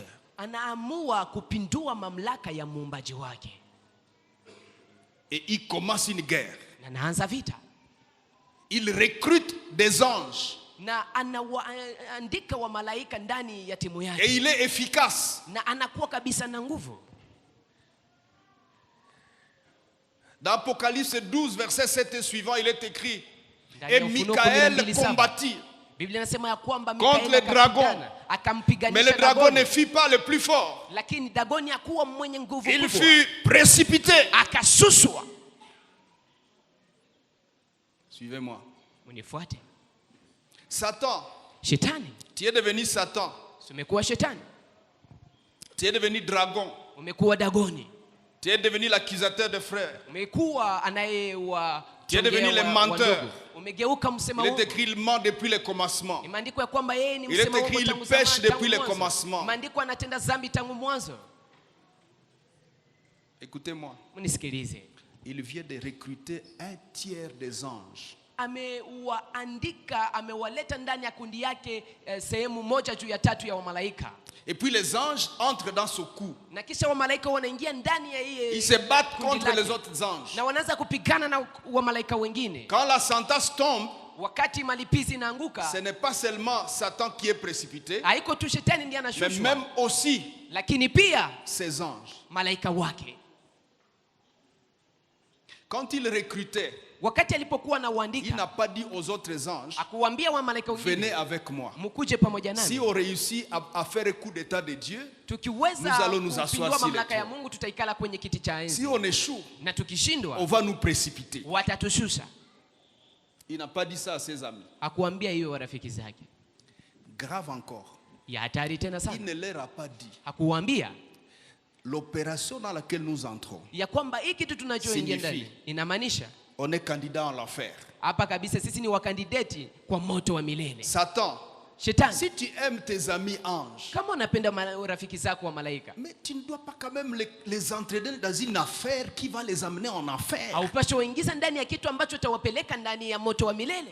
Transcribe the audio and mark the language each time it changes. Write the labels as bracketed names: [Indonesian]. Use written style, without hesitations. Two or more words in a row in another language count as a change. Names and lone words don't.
[Swahili] Anaamua kupindua mamlaka ya muumbaji wake. [French] Et il commence une guerre. [Swahili] Na anaanza vita. [French] Il recrute des anges. [Swahili] Na anawaandika wa malaika ndani ya timu [French] Et [Swahili] yake. [French] il est efficace. [Swahili] Na anakuwa kabisa na nguvu. [French] Dans Apocalypse 12, verset 7 et suivant, il est écrit: [Swahili] Ndani [French] Et [Swahili] ya Ufunuo [French] Michael [Swahili] 12:7. [French] combattit. [Swahili] Biblia inasema ya kwamba [French] Contre [Swahili] Mikaeli [French] le dragon. [Swahili] akapigana, akampiganisha [French] Mais le dragon [Swahili] Dagoni. [French] ne fut pas le plus fort. [Swahili] Lakini Dagoni hakuwa mwenye nguvu [French] Il [Swahili] kubwa. [French] fut précipité. [Swahili] Akasuswa. [French] Suivez-moi. [Swahili] Unifuate. [French] Satan, [Swahili] Shetani, [French] tu es devenu Satan. [Swahili] umekuwa shetani, [French] Tu es devenu dragon. [Swahili] umekuwa Dagoni, [French] Tu es devenu l'accusateur des frères. [Swahili] umekuwa anayewa [French] Tu es devenu le menteur. [Swahili] umegeuka msema [French] Il est [Swahili] uongo. [French] écrit, il ment depuis le commencement. [Swahili] Imeandikwa ya kwamba yeye ni [French] Il est [Swahili] msema [French] écrit, [Swahili] uongo [French] il [Swahili] tangu [French] pêche [Swahili] zamani, [French] depuis [Swahili] tangu [French] le [Swahili] mwanzo. [French] commencement. [Swahili] Imeandikwa anatenda dhambi tangu mwanzo. [French] Écoutez-moi. [Swahili] Mnisikilize. [French] Il vient de recruter un tiers des anges. [Swahili] Amewaandika, amewaleta ndani ya kundi yake sehemu moja juu ya tatu ya wamalaika. [French] Et puis les anges entrent dans ce coup. [Swahili] Na kisha wamalaika wanaingia ndani ya hii [French] Ils se battent [Swahili] kundi [French] contre [Swahili] lake. [French] les autres anges. [Swahili] Na wanaanza kupigana na wamalaika wengine. [French] Quand la sentence tombe, [Swahili] Wakati malipizi inaanguka, [French] ce n'est pas seulement Satan qui est précipité, [Swahili] haiko tu shetani ndiye [French] mais [Swahili] anashushwa, [French] même aussi [Swahili] lakini pia [French] ses anges. [Swahili] malaika wake. [French] Quand il recrutait, [Swahili] Wakati alipokuwa na [French] il [Swahili] uandika, [French] n'a pas dit aux autres anges: [Swahili] akuambia wa malaika [French] venez [Swahili] wengine, [French] avec moi. [Swahili] mkuje pamoja [French] Si [Swahili] nami. [French] on réussit à faire un coup d'état de Dieu, [Swahili] Tukiweza [French] nous allons nous asseoir [Swahili] kupindua [French] sur le [Swahili] mamlaka ya [French] trône. [Swahili] Mungu, tutaikala kwenye kiti cha [French] Si [Swahili] enzi, [French] on échoue, [Swahili] na [French] on [Swahili] tukishindwa [French] va nous précipiter. [Swahili] watatushusha. [French] Il n'a pas dit ça à ses amis. [Swahili] Hakuambia hiyo warafiki zake. [French] Grave encore, [Swahili] Ya hatari tena [French] il [Swahili] sana. [French] ne leur a pas dit: [Swahili] Hakuambia [French] l'opération dans laquelle nous entrons, [Swahili] ya kwamba hii kitu tunachoingia ndani [French] Signifie. [Swahili] inamaanisha [French] on est candidat en l'enfer. [Swahili] hapa kabisa sisi ni wakandideti kwa moto wa milele. [French] Satan, [Swahili] Shetani, [French] si tu aimes tes amis anges, [Swahili] kama unapenda rafiki zako wa malaika, [French] mais tu ne dois pas quand même les entraîner dans une affaire qui va les amener en enfer. [Swahili] haupaswi waingiza ndani ya kitu ambacho utawapeleka ndani ya moto wa milele.